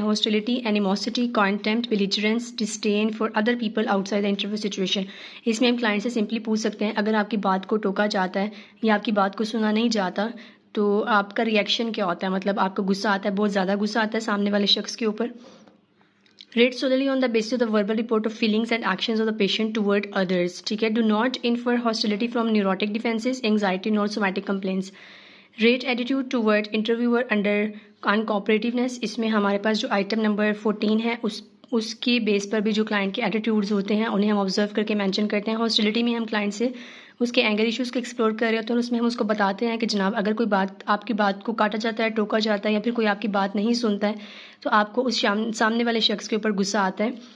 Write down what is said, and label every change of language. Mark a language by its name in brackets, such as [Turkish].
[English] Hostility, animosity, contempt, belligerence, disdain for other people outside the interview situation. [Urdu] اس میں ہم client سے simply پوچھ سکتے ہیں اگر آپ کی بات کو ٹوکا جاتا ہے یا آپ کی بات کو سنا نہیں جاتا تو آپ کا ریئیکشن کیا ہوتا ہے، مطلب آپ کو غصہ آتا ہے، بہت زیادہ غصہ آتا ہے سامنے والے شخص کے اوپر. [English] Rate solely on the basis of the verbal report of feelings and actions of the patient toward others. [Urdu] ٹھیک ہے. [English] Do not infer hostility from neurotic defenses, anxiety, nor somatic complaints. Rate attitude toward interviewer under uncooperativeness. [Urdu] اس میں ہمارے پاس جو item number 14 ہے اس کے بیس پر بھی جو client کے ایٹیٹیوڈز ہوتے ہیں انہیں ہم آبزرو کر کے مینشن کرتے ہیں. ہاسٹیلیٹی میں ہم کلائنٹ سے اس کے اینگر ایشوز کو ایکسپلور کر رہے ہوتے ہیں اور اس میں ہم اس کو بتاتے ہیں کہ جناب اگر کوئی بات آپ کی بات کو کاٹا جاتا ہے، ٹوکا جاتا ہے یا پھر کوئی آپ کی بات نہیں سنتا ہے تو آپ کو اس سامنے والے شخص کے اوپر غصہ آتا ہے.